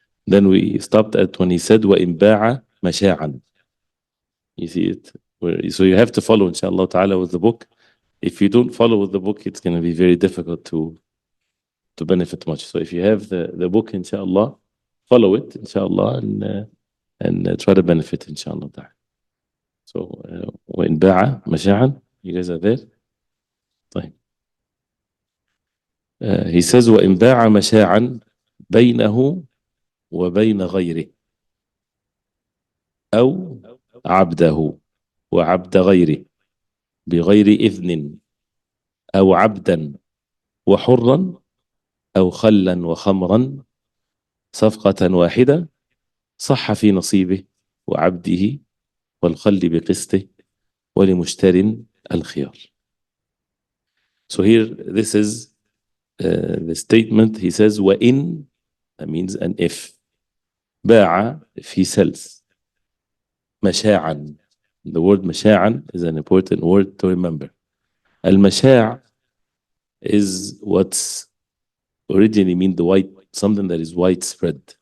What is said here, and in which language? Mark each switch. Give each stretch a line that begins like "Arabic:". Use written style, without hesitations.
English: Then we stopped at when he said,
Arabic: وَإِنْ بَاعَ مَشَاعًا.
English: You see it? So you have to follow, inshallah ta'ala, with the book. If you don't follow with the book, it's going to be very difficult to benefit much. So if you have the book, inshallah, follow it, inshallah, and try to benefit, inshallah ta'ala. So,
Arabic: وَإِنْ بَاعَ مَشَاعًا.
English: You guys are there? طيب. He says,
Arabic: وَإِنْ بَاعَ مَشَاعًا بَيْنَهُ وَبَيْنَ غَيْرِهِ أو عبده وعبد غيره بغير إذن أو عبدا وحرا أو خلا وخمرا صفقة واحدة صح في نصيبه وعبده والخل بقسطه ولمشتر الخيار.
English: So here, this is the statement. He says, وَإِن, that means an if. باع, if he sells.
Arabic: مشاعا.
English: The word مشاعا is an important word to remember. Al-masha' is what's originally mean the white, something that is widespread.